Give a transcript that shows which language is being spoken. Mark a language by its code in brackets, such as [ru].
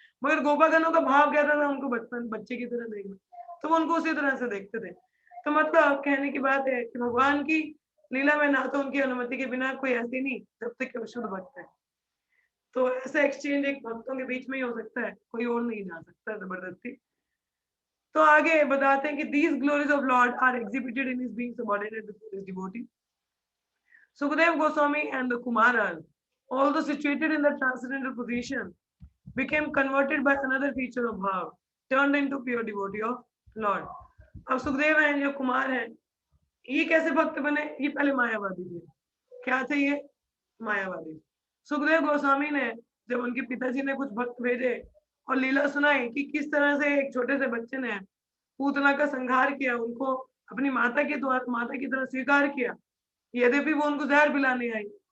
[hi] मगर गोपागणों का भाव कहता था उनको बचपन बच्चे की तरह देखना, तो वो उनको उसी तरह से देखते थे। तो मतलब कहने की बात है कि भगवान की लीला में ना तो उनकी अनुमति के बिना कोई ऐसी नहीं, जब तक कि शुद्ध भक्त है। तो ऐसा एक्सचेंज एक भक्तों के बीच में ही हो सकता है, कोई और नहीं जा सकता जबरदस्ती। तो आगे बताते हैं कि [en] these glories of Lord are exhibited in his being subordinate before his devotee. Sukadev Goswami and the Kumaras, although situated in the transcendental position, became converted by another feature of bhav, turned into pure devotee of Lord. [hi] अब सुखदेव हैं जो कुमार हैं, ये कैसे भक्त बने? ये पहले मायावादी थे, क्या थे ये? मायावादी। सुखदेव गोस्वामी ने जब उनके पिताजी ने कुछ भक्त भेजे और लीला सुनाई कि किस तरह से एक छोटे से बच्चे ने पूतना का संहार किया, उनको अपनी माता के द्वारा माता की तरह स्वीकार किया, यद्यपि वो उनको जहर पिलाने आई।